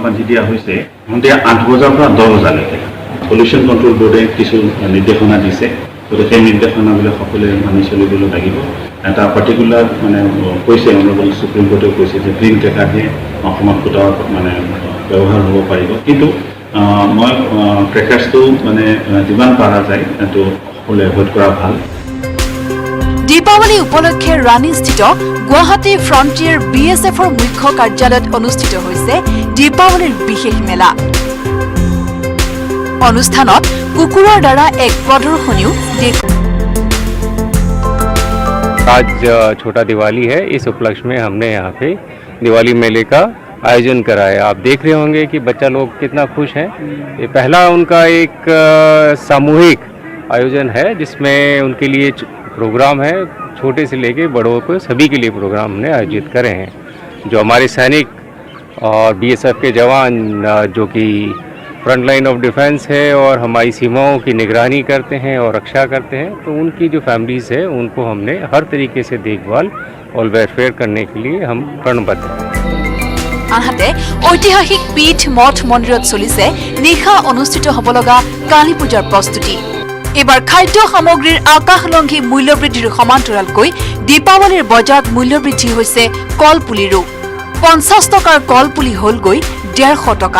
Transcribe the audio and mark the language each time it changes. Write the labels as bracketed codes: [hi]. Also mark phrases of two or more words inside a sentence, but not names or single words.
[as] বান্ধি দিয়া হৈছে সন্ধিয়া 8 বজাৰ পৰা 10 বজালৈকে [en] pollution control boardে [as] কিছু নিৰ্দেশনা দিছে গতিকে সেই নিৰ্দেশনাবিলাক সকলোৱে মানি চলিবলৈ লাগিব এটা পাৰ্টিকুলাৰ মানে কৈছে [en] honourable supreme courtেও [as] কৈছে যে [en] green crackerহে [as] অসমত ফুটাব মানে ব্যৱহাৰ হ'ব পাৰিব কিন্তু মই ক্ৰেকাৰ্ছটো মানে যিমান পাৰা যায় এইটো সকলোৱে এভইড কৰা ভাল দীপাৱলী উপলক্ষে ৰাণীস্থিত গুৱাহাটী ফ্ৰণ্টিয়াৰ BSFৰ মুখ্য কাৰ্যালয়ত অনুষ্ঠিত হৈছে দীপাৱলীৰ বিশেষ মেলা অনুষ্ঠানত কুকুৰৰ দ্বাৰা এক প্ৰদৰ্শনীও [hi] आज छोटा दिवाली है इस उपलक्ष्य में हमने यहाँ पे दिवाली मेले का आयोजन कराया आप देख रहे होंगे कि बच्चा लोग कितना खुश हैं ये पहला उनका एक सामूहिक आयोजन है जिसमें उनके लिए प्रोग्राम है छोटे से लेके बड़ों को सभी के लिए प्रोग्राम हमने आयोजित करे हैं जो हमारे सैनिक और BSF के जवान जो कि [en] front line of defence [hi] है और हमारी सीमाओं की निगरानी करते हैं और रक्षा करते हैं तो उनकी जो फैमिलीज़ है उनको हमने हर तरीके से देखभाल और वेलफेयर करने के लिए हम प्रणबद्ध हैं [as] আনহাতে ঐতিহাসিক পীঠ মঠ মন্দিৰত চলিছে নিশা অনুষ্ঠিত হ'ব লগা কালী পূজাৰ প্ৰস্তুতি এবাৰ খাদ্য সামগ্ৰীৰ আকাশলংঘী মূল্যবৃদ্ধিৰ সমান্তৰালকৈ দীপাৱলীৰ বজাৰত মূল্যবৃদ্ধি হৈছে কলপুলিৰো 50 টকাৰ কলপুলি হ'লগৈ 150 টকা